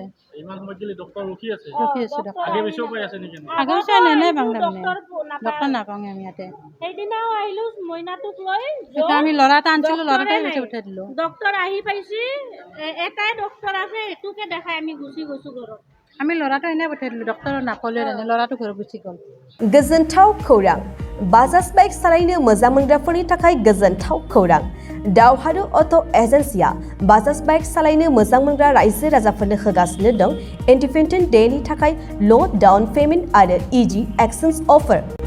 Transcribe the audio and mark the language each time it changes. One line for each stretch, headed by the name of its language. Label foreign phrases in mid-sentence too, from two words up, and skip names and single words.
Assamese: ৰখি আছোঁ আগে নাই বাংলা ডক্টৰ নাপাওঁ আমি ইয়াতে। সেইদিনাও আহিলোঁ মইনাটোক লৈ, আমি ল'ৰা এটা আনিছিলোঁ, ল'ৰাটাই উঠাই দিলোঁ। ডক্টৰ আহি পাইছে, এটাই ডক্টৰ আছে, সেইটোকে দেখাই আমি গুচি গৈছোঁ ঘৰত। আমি ল'ৰাটো এনেই পঠাই দিলোঁ, ডক্টৰ নাপালে ল'ৰাটো ঘৰত গুচি গ'ল।
Bodo: गोजोनथाव खौरां, बाजाज बाइक सालायनो मोजां मोनग्राफोरनि थाखाय गोजोनथाव खौरां। दावहारु अट' एजेन्सिया बाजाज बाइक सालायनो मोजां मोनग्रा रायजो राजाफोरनो होगासिनो दं
English: Independent Day
Bodo: थाखाय
English: low down payment
Bodo: आरो
English: easy exchange offer.